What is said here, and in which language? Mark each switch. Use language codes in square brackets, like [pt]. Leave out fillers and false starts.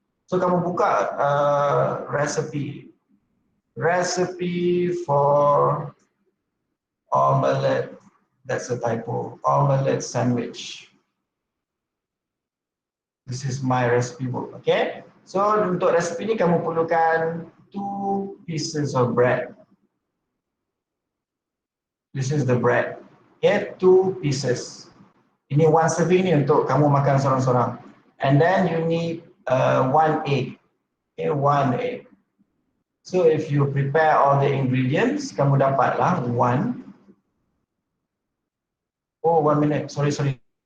[en] So [ms] kamu buka [en] recipe for omelette, that's a typo, omelette sandwich. This is my recipe book, okay? [ms] So untuk resipi ni kamu perlukan [en] 2 pieces of bread. This is the bread, okay? 2 pieces. [ms] Ini 1 serving ni untuk kamu makan seorang-seorang. [en] And then you need 1 egg, okay? 1 egg. So if you prepare all the ingredients, [ms] kamu dapatlah [en] 1 minute, sorry.